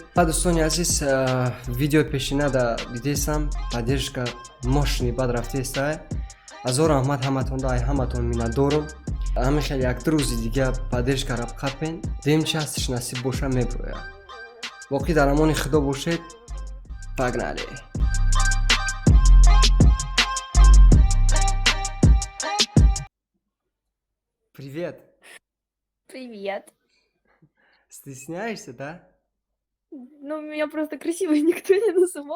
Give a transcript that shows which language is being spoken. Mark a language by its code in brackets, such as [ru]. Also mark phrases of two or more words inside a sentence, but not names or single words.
[tg] Ва дӯстони азиз, видеои пешина да дидесам, [ru] поддержка мощный [tg] бад рафтеста. Азор раҳмат ҳаматонда, ай ҳаматон миннатдорам. Ҳамин хеле як-ду рӯзи дига поддержкаро қапен. Дем чи ҳастиш насиб боша меброяд. Воқеъ дар амони худо бошед. [ru] Погнали! Привет! Привет. Стесняешься, да? Ну, меня просто красивой никто не называл.